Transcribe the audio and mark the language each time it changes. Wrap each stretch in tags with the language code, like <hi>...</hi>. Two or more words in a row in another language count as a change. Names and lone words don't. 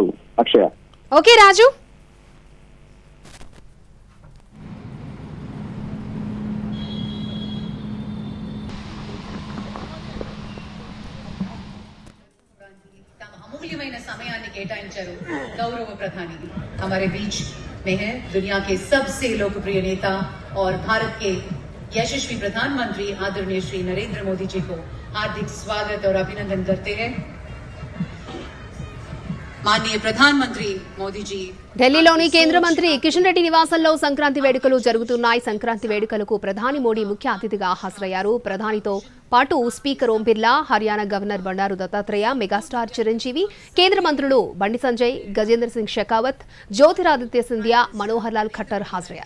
<te>అక్షయ. ఓకే రాజు. అమూల్యమైన సమయాన్ని కేటాయించారు</te> <hi>गौरव प्रधानी हमारे बीच में है दुनिया के सबसे लोकप्रिय नेता और भारत के यशस्वी प्रधानमंत्री आदरणीय श्री नरेंद्र मोदी जी को हार्दिक स्वागत और अभिनंदन करते हैं। माननीय प्रधानमंत्री मोदी जी</hi> <te>ఢిల్లీలోని కేంద్ర మంత్రి కిషన్ రెడ్డి నివాసంలో సంక్రాంతి వేడుకలు జరుగుతున్నాయి. సంక్రాంతి వేడుకలకు ప్రధాని మోడీ ముఖ్య అతిథిగా హాజరయ్యారు. ప్రధానితో పాటు స్పీకర్ ఓం బిర్లా, హర్యానా గవర్నర్ బండారు దత్తాత్రేయ, మెగాస్టార్ చిరంజీవి, కేంద్ర మంత్రులు బండి సంజయ్, గజేంద్ర సింగ్ షెకావత్, జ్యోతిరాదిత్య సింధియా, మనోహర్ లాల్ ఖట్టర్ హాజరయ్యారు.</te>